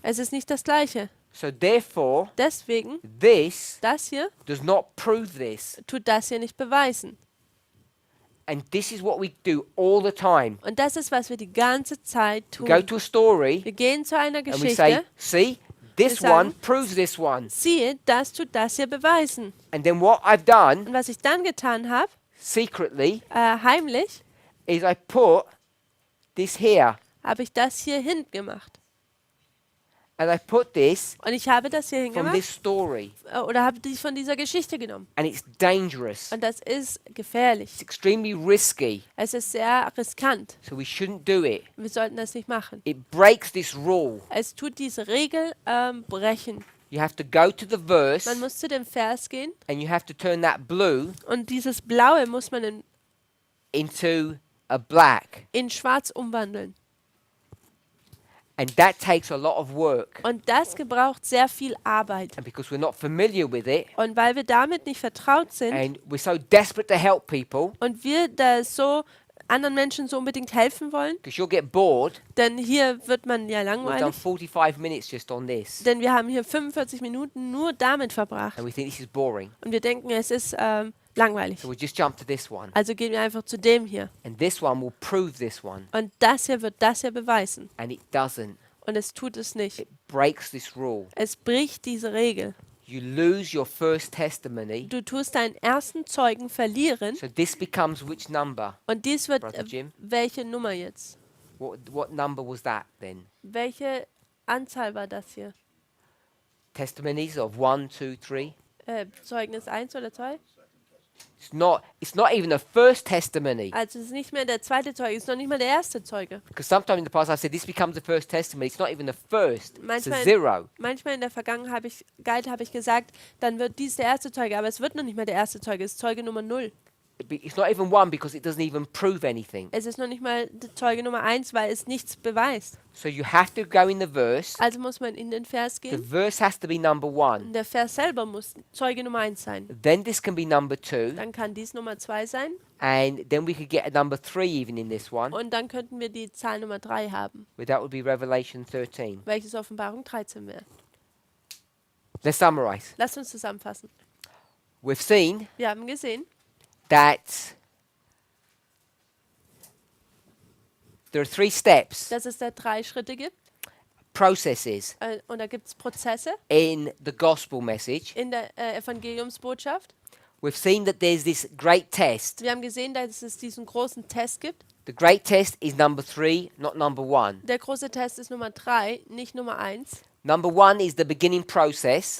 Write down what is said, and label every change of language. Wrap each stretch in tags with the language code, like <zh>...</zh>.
<de>Es ist nicht das Gleiche.</de> <en>So therefore,</en> <de>Deswegen,</de> <en>this</en> <de>das hier</de> <en>does not prove this.</en> <de>tut das hier nicht beweisen.</de> <en>And this is what we do all the time.</en> <de>Und das ist, was wir die ganze Zeit</de> <en>We go</en> <de>tun.</de> <en>to a story</en> <de>Wir gehen zu einer</de> <en>and we say,</en> <de>Geschichte.</de> <en>see, this</en> <de>Wir sagen,</de> <en>one proves this one.</en> <de>Siehe, das tut das hier beweisen.</de> <en>And then what I've done</en> <de>Und was ich dann getan habe,</de> <en>secretly</en> <de>heimlich,</de> <en>is I put this here.</en> <de>habe ich das hier hingemacht.</de> <en>And I put this</en> <de>Und ich habe das hier</de> <en>from</en> <de>hingemacht</de> <en>this story.</en> <de>oder habe die von dieser Geschichte genommen.</de> <en>And it's dangerous.</en> <de>Und das ist gefährlich.</de> <en>It's extremely risky.</en> <de>Es ist sehr riskant.</de> <en>So we shouldn't do it.</en> <de>Wir sollten das nicht machen.</de> <en>It breaks this rule.</en> <de>Es tut diese Regel brechen.</de> <en>You have to go to the verse</en> <de>Man muss zu dem Vers gehen</de> <en>and you have to turn that blue</en> <de>und dieses Blaue muss man</de> <en>into a black.</en> <de>in Schwarz umwandeln.</de> <en>And that takes a lot of work.</en> <de>Und das gebraucht sehr viel Arbeit.</de> <en>And because we're not familiar with it</en> <de>Und weil wir damit nicht vertraut sind</de> <en>and we're so desperate to help people,</en> <de>und wir da so anderen Menschen so unbedingt helfen wollen,</de> <en>because you'll get bored,</en> <de>denn hier wird man ja</de> <en>we've done</en> <de>langweilig,</de> <en>45 minutes just on this.</en> <de>denn wir haben hier 45 Minuten nur damit verbracht</de> <en>And we think this is boring.</en> <de>und wir denken, es ist langweilig.</de> <en>So we'll just jump to this one.</en> <de>Also gehen wir einfach zu dem hier.</de> <en>And this one will prove this one.</en> <de>Und das hier wird das hier beweisen.</de> <en>And it doesn't.</en> <de>Und es tut es nicht.</de> <en>It breaks this rule.</en> <de>Es bricht diese Regel.</de> <en>You lose your first testimony.</en> <de>Du tust deinen ersten Zeugen verlieren</de> <en>So this becomes which number?</en> <de>und dies wird</de> <en>Brother Jim?</en> <de>welche Nummer jetzt?</de> <en>What number was that then?</en> <de>Welche Anzahl war das hier?</de> <en>Testimonies of 1, 2, 3.</en> <de>Zeugnis 1 oder 2?</de> <en>It's not even the first testimony.</en> <de>Also es ist nicht mehr der zweite Zeuge, es ist noch nicht mal der erste Zeuge.</de> <en>Because sometime in the past I've said this becomes the first testimony. It's not even the first. It's a</en> <de>Manchmal,</de> <en>zero.</en> <de>manchmal in der Vergangenheit habe ich gesagt, dann wird dies der erste Zeuge, aber es wird noch nicht mal der erste Zeuge, es ist Zeuge Nummer 0.</de> <en>It's not even one because it doesn't even prove anything.</en> <de>Es ist noch nicht mal der Zeuge Nummer 1, weil es nichts beweist.</de> <en>So you have to go in the verse.</en> <de>Also muss man in den Vers</de> <en>The</en> <de>gehen.</de> <en>verse has to be number 1.</en> <de>Und der Vers selber muss Zeuge Nummer 1 sein.</de> <en>Then this can be number 2.</en> <de>Dann kann dies Nummer 2 sein.</de> <en>And then we could get a number 3 even in this one.</en> <de>Und dann könnten wir die Zahl Nummer 3 haben,</de> <en>That would be Revelation 13.</en> <de>welches Offenbarung 13 wäre.</de> <en>Let's summarize.</en> <de>Lasst uns zusammenfassen.</de> <en>We've seen</en> <de>Wir haben gesehen,</de> <en>that there are 3 steps,</en> <de>dass es da 3 Schritte gibt.</de> <en>processes</en> <de>Und da gibt es Prozesse</de> <en>in the gospel message.</en> <de>in der Evangeliumsbotschaft.</de> <en>We've seen that there's this great test.</en> <de>Wir haben gesehen, dass es diesen großen Test gibt.</de> <en>The great test is number 3, not number 1.</en> <de>Der große Test ist Nummer 3, nicht Number 1.</de> <en>Number 1 is the beginning process.</en>